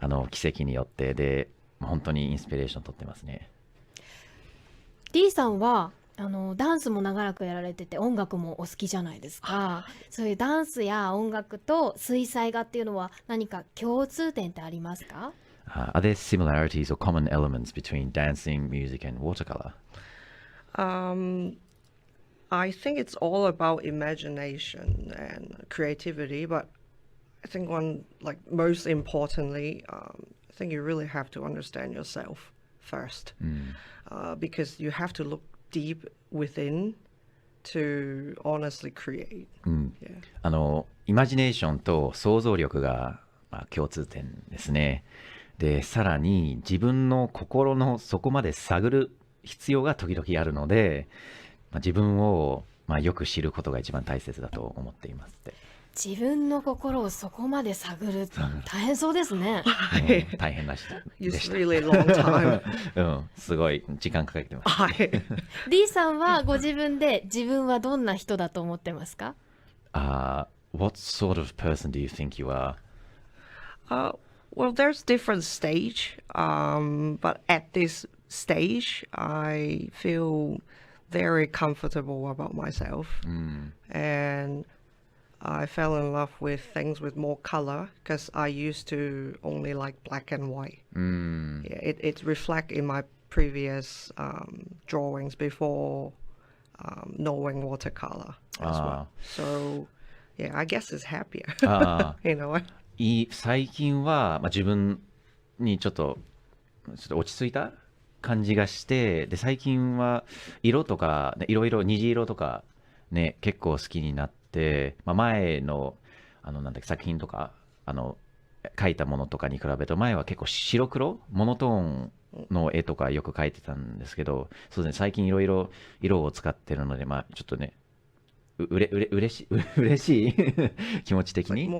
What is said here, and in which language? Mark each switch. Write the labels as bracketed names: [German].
[Japanese] 季節によってで本当にインスピレーション取ってますね。 D さんはダンスも長らくやられてて音楽もお好きじゃないですか。そういうダンスや音楽と水彩画っていうのは何か共通点ってありますか [English] ？Are there similarities or common elements between dancing, music, and watercolor? I think it's all about imagination and creativity, but I think most importantly, I think you really have to understand yourself first, because you have to look deep within to honestly create. Yeah. [Japanese] イマジネーションと想像力が、共通点ですね。でさらに自分の心の底まで探る必要が時々あるので、自分を、よく知ることが一番大切だと思っていますって。自分の心をそこまで探る大変そうですね。大変でした。 [English] It's really long time. [Japanese] すごい時間かけてます。 D さんはご自分で自分はどんな人だと思ってますか [English] ？What sort of person do you think you are? Well, there's different stage, but at this stage, I feel very comfortable about myself, and I fell in love with things with more color because I used to only like black and white. Yeah, it reflects in my previous drawings before knowing watercolor as well. So, yeah, I guess it's happier in a way. [Japanese] 最近は、自分にちょっと落ち着いた感じがして、で最近は色とか、ね、いろいろ虹色とかね結構好きになって、前の作品とか描いたものとかに比べると前は結構白黒モノトーンの絵とかよく描いてたんですけど、そうですね、最近いろいろ色を使ってるので、ちょっとね嬉しい気持ち的に。